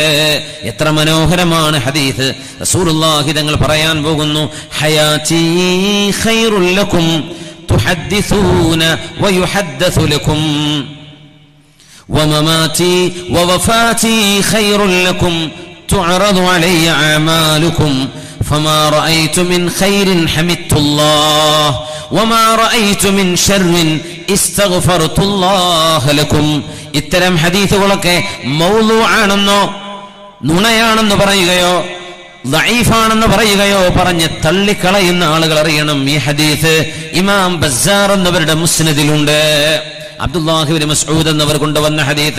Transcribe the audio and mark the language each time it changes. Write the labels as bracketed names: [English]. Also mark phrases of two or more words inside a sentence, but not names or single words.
[Malayalam] എത്ര മനോഹരമാണ് ഹദീസ്. റസൂലുള്ളാഹി തങ്ങൾ പറയാൻ പോകുന്നു, [Arabic] حياتي خير لكم تحدثون ويحدث لكم ومماتي ووفاتي خير لكم تعرض علي أعمالكم فما رأيت من خير حمدت الله وما رأيت من شر استغفرت الله لكم. [Malayalam] ഇത്തരം ഹദീസുകളൊക്കെ മൗളൂആണെന്നോ നുണയാണെന്ന് പറയുകയോ ദഈഫാണെന്ന് പറയുകയോ പറഞ്ഞ് തള്ളിക്കളയുന്ന ആളുകൾ അറിയണം. ഈ ഹദീസ് ഇമാം ബസ്സാർ എന്നവരുടെ മുസ്നദിലുണ്ട്. അബ്ദുല്ലാഹി ഇബ്നു മസ്ഊദ് എന്നവർ കൊണ്ടുവന്ന ഹദീസ്.